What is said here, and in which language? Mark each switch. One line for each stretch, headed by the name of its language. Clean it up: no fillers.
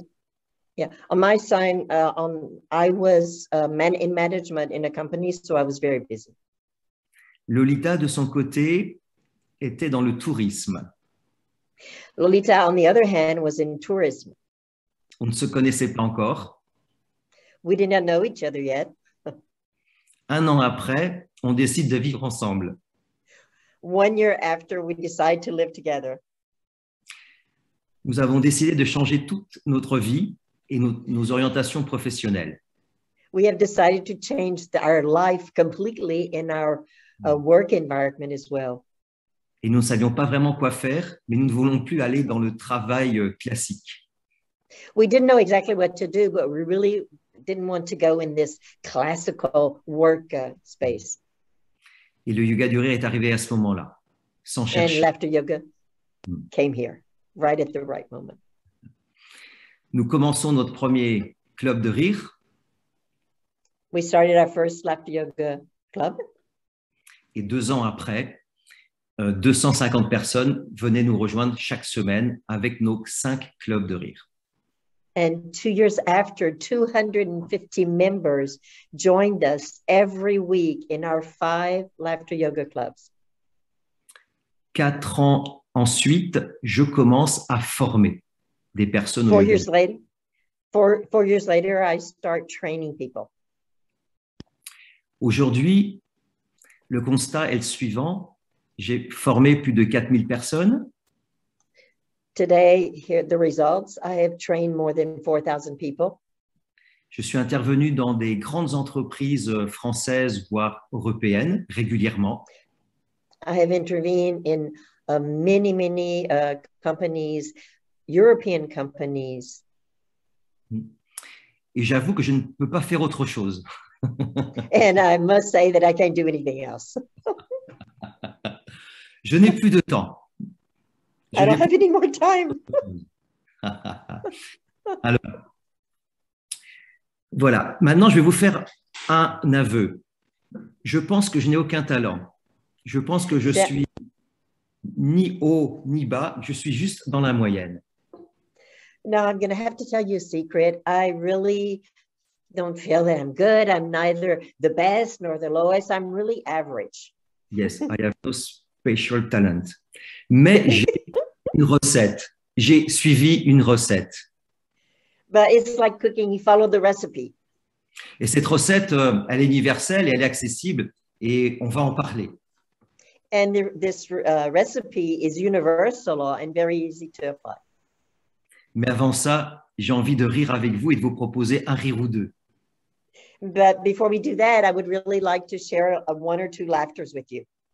English: And yeah, on my side, I was in management in a company, so I was very busy.
French: Lolita, de son côté, était dans le tourisme.
English: Lolita, on the other hand, was in tourism.
French: On ne se connaissait pas encore.
English: We did not know each other yet.
French: 1 an après, on décide de vivre ensemble.
English: 1 year after, we decide to live together.
French: Nous avons décidé de changer toute notre vie et nos orientations professionnelles.
English: We have decided to change our life completely in our work environment as well.
French: Et nous ne savions pas vraiment quoi faire, mais nous ne voulons plus aller dans le travail classique.
English: We didn't know exactly what to do, but we really didn't want to go in this classical work space.
French: Et le yoga du rire est arrivé à ce moment-là, sans
English: And
French: chercher.
English: laughter yoga came here, right at the right moment.
French: Nous commençons notre premier club de rire.
English: We started our first laughter yoga club.
French: Et 2 ans après, 250 personnes venaient nous rejoindre chaque semaine avec nos 5 clubs de rire.
English: And 2 years after, 250 members joined us every week in our 5 laughter yoga clubs.
French: 4 ans ensuite, je commence à former des personnes au
English: 4
French: yoga.
English: years later, 4 years later, I start training people.
French: Aujourd'hui, le constat est le suivant. J'ai formé plus de 4000 personnes.
English: Today, here the results. I have trained more than 4,000 people.
French: Je suis intervenu dans des grandes entreprises françaises, voire européennes, régulièrement.
English: I have intervened in many companies, European companies.
French: Et j'avoue que je ne peux pas faire autre chose.
English: And I must say that I can't do anything else.
French: Je n'ai plus de temps.
English: I don't have any more time.
French: Alors, voilà. Maintenant, je vais vous faire un aveu. Je pense que je n'ai aucun talent. Je pense que je suis ni haut ni bas. Je suis juste dans la moyenne.
English: Now I'm going to have to tell you a secret. I really don't feel that I'm good. I'm neither the best nor the lowest. I'm really average. Yes, I have no special talent.
French: Mais j'ai une recette. J'ai suivi une recette.
English: But it's like cooking. You follow the recipe.
French: Et cette recette, elle est universelle et elle est accessible et on va en parler.
English: And this recipe is universal and very easy to apply.
French: Mais avant ça, j'ai envie de rire avec vous et de vous proposer un rire ou deux.
English: But before we do that, I would really like to share one or two laughters with you.